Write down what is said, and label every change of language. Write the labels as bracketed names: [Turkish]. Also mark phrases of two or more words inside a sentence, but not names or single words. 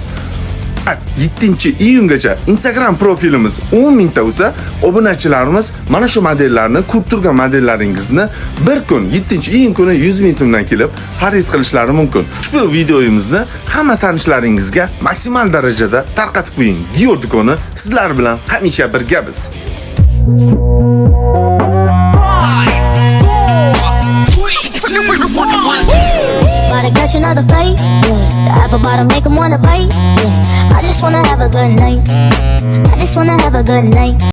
[Uzbek] 7-iyungacha Instagram profilimiz 10 mingta bo'lsa, obunachilarimiz mana shu modellarni, ko'rib turgan modellaringizni bir kun 7-iyun kuni 100 ming so'mdan kelib xarid qilishlari mumkin. Ushbu videomizni hamma tanishlaringizga maksimal darajada tarqatib qo'ying. Dior do'koni sizlar bilan hamisha birgamiz. [English] Gotta catch another fight. The apple bottom make 'em wanna bite. I just wanna have a good night. I just wanna have a good night.